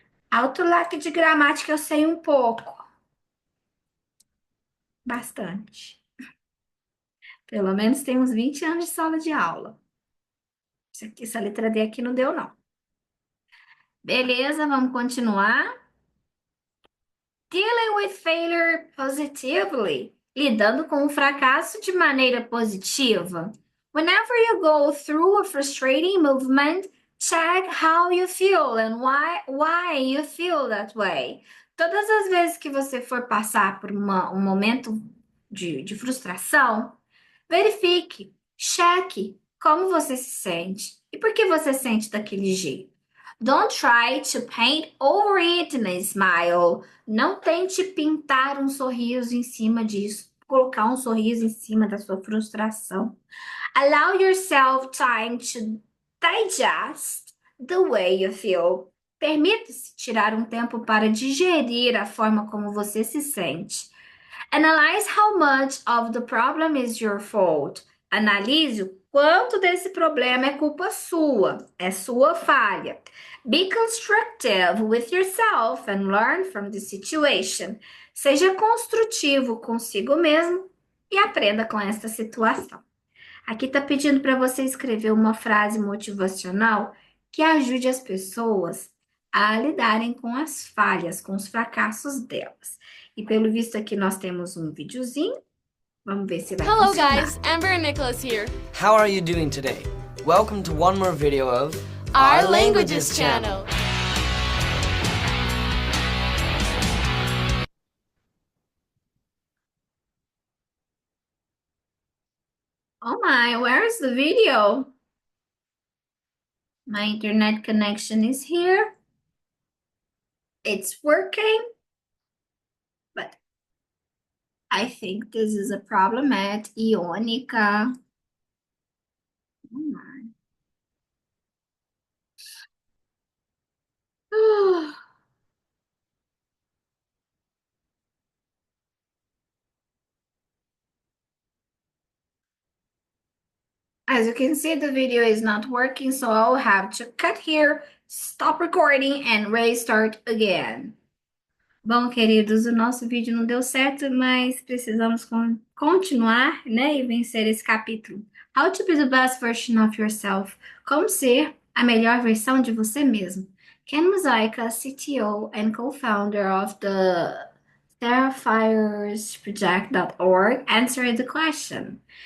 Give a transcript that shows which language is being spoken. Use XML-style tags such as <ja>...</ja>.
<pt>Autolac de gramática eu sei um pouco. Bastante. Pelo menos tem uns 20 anos de sala de aula. Essa letra D aqui não deu, não. Beleza, vamos continuar.</pt> <en>Dealing with failure positively.</en> <pt>Lidando com o fracasso de maneira positiva.</pt> <en>Whenever you go through a frustrating movement, check how you feel and why you feel that way.</en> <pt>Todas as vezes que você for passar por um momento de frustração, verifique, cheque como você se sente e por que você sente daquele jeito.</pt> <en>Don't try to paint over it and smile.</en> <pt>Não tente pintar um sorriso em cima disso, colocar um sorriso em cima da sua frustração.</pt> <en>Allow yourself time to digest the way you feel.</en> <pt>Permita-se tirar um tempo para digerir a forma como você se sente.</pt> <en>Analyze how much of the problem is your fault.</en> <pt>Analise o quanto desse problema é culpa sua, é sua falha.</pt> <en>Be constructive with yourself and learn from the situation.</en> <pt>Seja construtivo consigo mesmo e aprenda com esta situação. Aqui está pedindo para você escrever uma frase motivacional que ajude as pessoas a lidarem com as falhas, com os fracassos delas. E pelo visto aqui nós temos um videozinho. Vamos ver se vai</pt> <en>Hello</en> <pt>funcionar.</pt> <en>guys, Amber and Nicholas here. How are you doing today? Welcome to one more video of Our Languages channel. Oh my, where is the video? My internet connection is here. It's working. But I think this is a problem at Ionica. Oh my. As you can see, the video is not working, so I'll have to cut here, stop recording, and restart again.</en> <pt>Bom, queridos, o nosso vídeo não deu certo, mas precisamos continuar, né, e vencer esse capítulo.</pt> <en>How to be the best version of yourself.</en> <pt>Como ser a melhor versão de você mesmo.</pt> <en>Ken Mosaika, CTO and co-founder of the TerraFiresProject.org, answered the question.</en>